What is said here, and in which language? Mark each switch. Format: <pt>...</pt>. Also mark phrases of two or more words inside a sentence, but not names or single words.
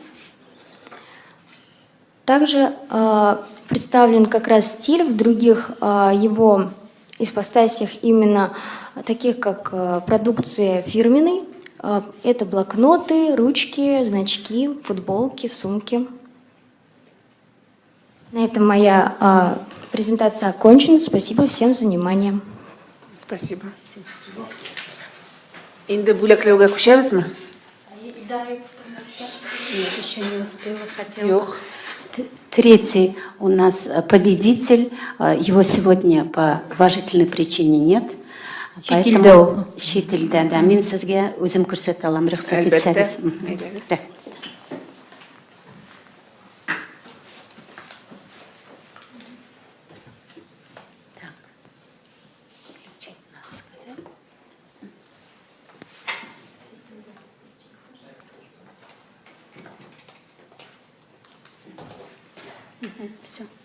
<ru>Также представлен как раз стиль в других его ипостасях, именно таких как продукция фирменной. Это блокноты, ручки, значки, футболки, сумки. На этом моя презентация окончена. Спасибо всем за внимание. Спасибо.</ru> <tt>Инде бүләкләүгә күчәбезме?</tt> <ru>Нет, еще не успела, хотела.</ru> <tt>Юк.</tt> <ru>Третий у нас победитель. Его сегодня по уважительной причине нет.</ru> <tt>Шетелдә ул. Шетелдә, да. Мин сезгә үзем күрсәтә алам, рөхсәт Әлбәттә. итсәгез. Әйдәгез.</tt> <ru>Да. Так. Включить надо сказать. Все.</ru>